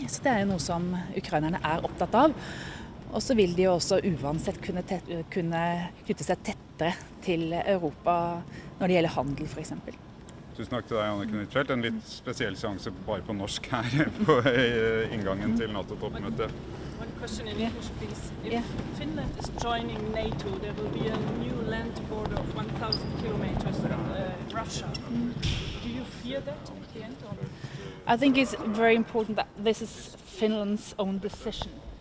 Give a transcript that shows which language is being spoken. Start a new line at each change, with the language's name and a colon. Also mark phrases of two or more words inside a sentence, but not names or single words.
Norwegian: Så det jo noe som ukrainerne opptatt av. Og så vil de jo også uansett kunne knytte seg tettere til Europa når det gjelder handel, for eksempel. Tusen takk til deg, Anniken Huitfeldt. En litt spesiell seanse bare på norsk her på inngangen til NATO-toppmøtet.
English: One question in English, please. If Finland is joining NATO, there will be a new land border of 1,000 kilometers from Russia. Do you fear that at the end? I think it's very important that this is Finland's own decision.